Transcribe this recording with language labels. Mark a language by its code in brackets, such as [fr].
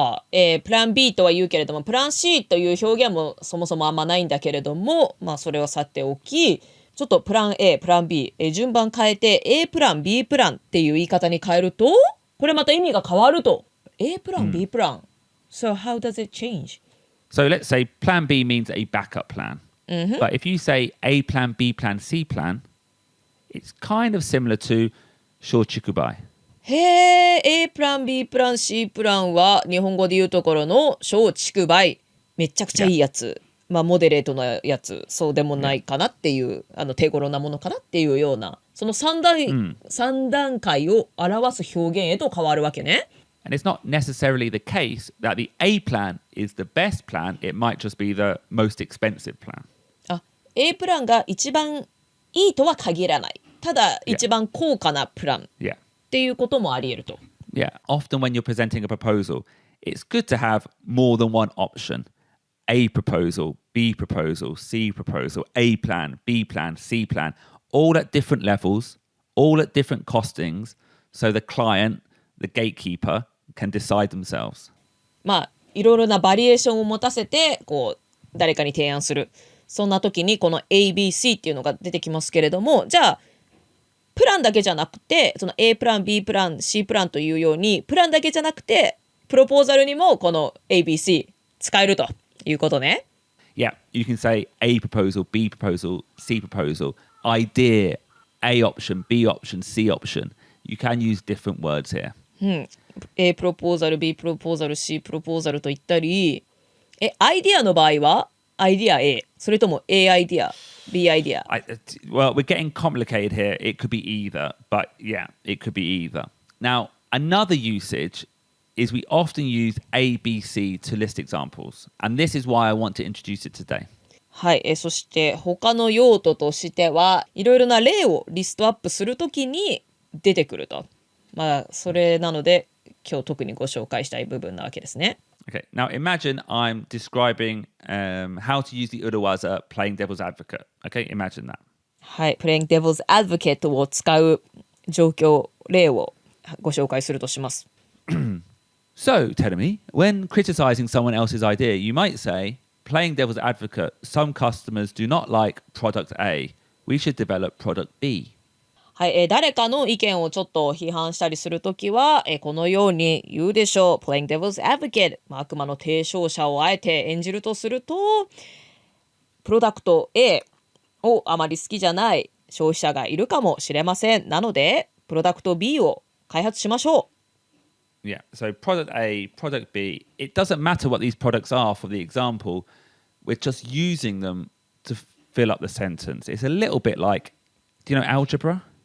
[ja] プラン B とは言うけれどもプラン C という表現もそもそもあんまないんだけれども、まあそれをさておきちょっとプラン A、プラン B、順番変えて A プラン、B プランっていう言い方に変えるとこれまた意味が変わると A プラン、B プラン [en] So how does it change? So let's say Plan B means a backup plan. But if you say A Plan, B Plan, C Plan, it's kind of similar to 松竹梅。 [ja] A プラン B プラン C プランは日本語で言うところの松竹梅めちゃくちゃいいやつ、まあモデレートなやつそうでもないかなっていう手頃なものかなっていうようなその3段階を表す表現へと変わるわけね。 [en] And it's not necessarily the case that the A plan is the best plan. It might just be the most expensive plan. [ja] A プランが一番いいとは限らない。ただ一番高価なプラン。っていうこともあり得ると。 [en] Yeah, often when you're presenting a proposal, it's good to have more than one option. A proposal, B proposal, C proposal, A plan, B plan, C plan, all at different levels, all at different costings, so the client, the gatekeeper, can decide themselves. [ja] まあ、いろいろなバリエーションを持たせて、こう、誰かに提案する。そんな時にこの ABC っていうのが出てきますけれども、じゃあ、プランだけじゃなくてその A プラン B プラン C プランというようにプランだけじゃなくてプロポーザルにもこの ABC 使えるということね。 [en] Yeah, you can say A proposal, B proposal, C proposal, idea, A option, B option, C option. You can use different words here. [ja] A プロポーザル B プロポーザル C プロポーザルと言ったりアイデアの場合はアイデア A それとも A アイデアB idea. [en] Well, we're getting complicated here. It could be either, but yeah, it could be either. Now, another usage is we often use ABC to list examples, and this is why I want to introduce it today. [ja] はい、そして他の用途としてはいろいろな例をリストアップするときに出てくると。まあそれなので今日特にご紹介したい部分なわけですね。 [en] Okay, now imagine I'm describing how to use the Urawaza playing devil's advocate. Okay, imagine that. [ja] はい、playing devil's advocate を使う状況例をご紹介するとします。 [en] So, Terumi, when criticizing someone else's idea, you might say, playing devil's advocate, some customers do not like product A. We should develop product B. [ja] はい、誰かの意見をちょっと批判したりするときは、このように言うでしょう。 playing devil's advocate、悪魔の提唱者をあえて演じるとすると、プロダクト A をあまり好きじゃない消費者がいるかもしれません。なので、プロダクト B を開発しましょう。 [en] Yeah, so product A, product B, it doesn't matter what these products are for the example, we're just using them to fill up the sentence. It's a little bit like, do you know algebra?